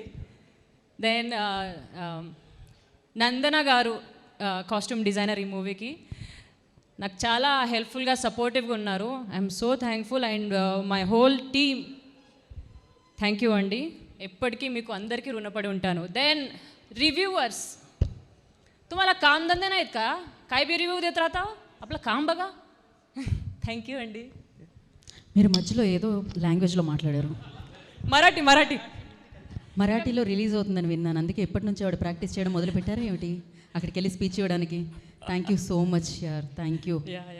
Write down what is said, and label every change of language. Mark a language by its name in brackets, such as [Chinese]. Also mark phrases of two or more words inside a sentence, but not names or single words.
[Telugu] దెన్ నందన గారు, [English] costume designer [Telugu] ఈ మూవీకి, నాకు చాలా హెల్ప్ఫుల్గా, సపోర్టివ్గా ఉన్నారు. [English] I'm so thankful. And my whole team, thank you అండి. [Telugu] ఎప్పటికీ మీకు అందరికీ రుణపడి ఉంటాను. [English] then reviewers, [Marathi] तुम्हाला काम धंदे नाहीत का? काय बी रिव्यू देत राहता, आपलं काम बघा. [English] thank you అండి. [Telugu] మీరు మధ్యలో ఏదో లాంగ్వేజ్లో మాట్లాడారు. మరాఠీలో రిలీజ్ అవుతుందని విన్నాను, అందుకే ఎప్పటి నుంచి ఆవిడ ప్రాక్టీస్ చేయడం మొదలు పెట్టారా ఏమిటి? అక్కడికి వెళ్ళి స్పీచ్ ఇవ్వడానికి. [English] thank you so much [Telugu] యార్, [English] thank you.